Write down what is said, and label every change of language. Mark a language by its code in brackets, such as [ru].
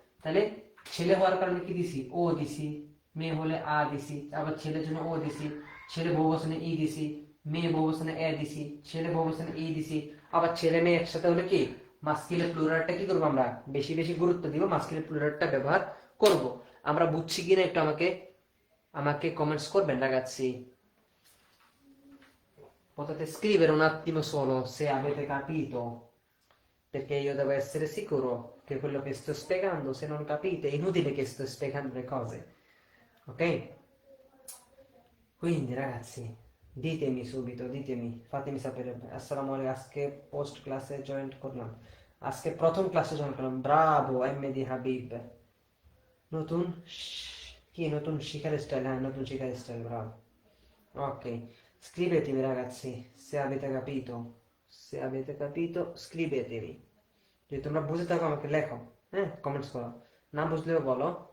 [bn] তাহলে ছেলে হওয়ার কারণে কি দিছি, ও দিছি, মেয়ে হলে আ দিছি, আবার ছেলের জন্য ও দিছি, ছেলে বহুবচনে ই দিছি, মেয়ে বহুবচনে এ দিছি, ছেলে বহুবচনে ই দিছি, আবার ছেলে মেয়ে একসাথে হলে কি মাস্কিলের প্লুরালটা কি করবো আমরা বেশি বেশি গুরুত্ব দিব, মাস্কিলের প্লুরালটা ব্যবহার করব। আমরা বুঝছি কিনা একটু আমাকে আমাকে কমেন্টস করবেন ragazzi. [it] Potete scrivere un attimo solo se avete capito, perché io devo essere sicuro che quello che sto spiegando, se non capite, è inutile che sto spiegando le cose, ok? Quindi ragazzi, ditemi subito, ditemi, fatemi sapere. [bn] Assalamu alaikum, আজকে post ক্লাসে join করলাম, আজকে প্রথম ক্লাসে join করলাম, Bravo MD Habib. নতুন কি নতুন শিখার স্টাইল? হ্যাঁ নতুন শিখার style, Bravo. [it] Ok, scrivetemi ragazzi se avete capito, se avete capito scrivetemi, [bn] যদি তোমরা বুঝে থাকো আমাকে লেখো, হ্যাঁ কমেন্টস করো, না বুঝলেও বলো।